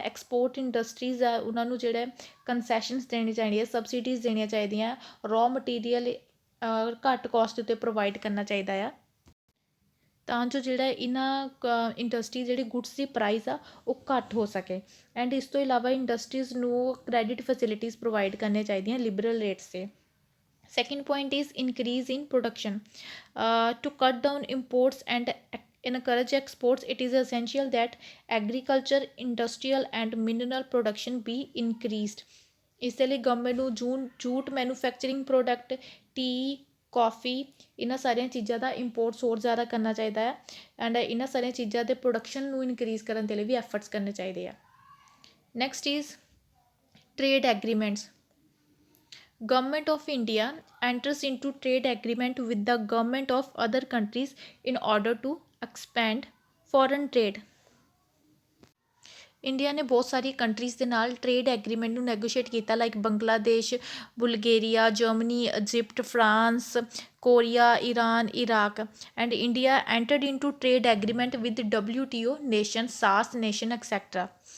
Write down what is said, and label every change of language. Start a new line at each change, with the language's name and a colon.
Punjabi: Export industries ਆ ਉਹਨਾਂ ਨੂੰ ਜਿਹੜੇ ਕੰਸੈਸ਼ਨਸ ਦੇਣੀ ਚਾਹੀਦੀਆਂ, ਸਬਸਿਡੀਜ਼ ਦੇਣੀਆਂ ਚਾਹੀਦੀਆਂ, ਰॉ ਮਟੀਰੀਅਲ ਘੱਟ ਕੋਸਟ ਉੱਤੇ ਪ੍ਰੋਵਾਈਡ ਕਰਨਾ ਚਾਹੀਦਾ ਆ ਤਾਂ ਜੋ ਜਿਹੜਾ ਇਹਨਾਂ ਇੰਡਸਟਰੀ ਜਿਹੜੀ ਗੁੱਡਸ ਦੀ ਪ੍ਰਾਈਸ ਆ ਉਹ ਘੱਟ ਹੋ ਸਕੇ। ਐਂਡ ਇਸ ਤੋਂ ਇਲਾਵਾ ਇੰਡਸਟਰੀਜ਼ ਨੂੰ ਕ੍ਰੈਡਿਟ ਫੈਸਿਲਿਟੀਜ਼ ਪ੍ਰੋਵਾਈਡ ਕਰਨੀਆਂ ਚਾਹੀਦੀਆਂ ਲਿਬਰਲ ਰੇਟਸ 'ਤੇ।
English: Second point is increase in production. To cut down imports and encourage exports, it is essential that agriculture, industrial and mineral production be increased.
Punjabi: ਇਸ ਦੇ ਲਈ ਗਵਰਨਮੈਂਟ ਨੂੰ jute manufacturing product, T, coffee ਇਹਨਾਂ ਸਾਰੀਆਂ ਚੀਜ਼ਾਂ ਦਾ ਇੰਪੋਰਟਸ ਹੋਰ ਜ਼ਿਆਦਾ ਕਰਨਾ ਚਾਹੀਦਾ ਹੈ ਐਂਡ ਇਹਨਾਂ ਸਾਰੀਆਂ ਚੀਜ਼ਾਂ ਦੇ ਪ੍ਰੋਡਕਸ਼ਨ ਨੂੰ ਇਨਕਰੀਜ਼ ਕਰਨ ਦੇ ਲਈ ਵੀ ਐਫਰਟਸ ਕਰਨੇ ਚਾਹੀਦੇ ਆ।
English: Next is trade agreements. Government of India enters into trade agreement with the government of other countries in order to expand foreign trade.
Punjabi: India ਨੇ ਬਹੁਤ ਸਾਰੀ ਕੰਟਰੀਜ਼ ਦੇ ਨਾਲ ਟ੍ਰੇਡ ਐਗਰੀਮੈਂਟ ਨੂੰ ਨੈਗੋਸ਼ੀਏਟ ਕੀਤਾ like Bangladesh, ਬੁਲਗੇਰੀਆ, Germany, Egypt, France, Korea, Iran, Iraq.
English: And India entered into trade agreement with WTO nation, ਸਾਸ nation etcetera.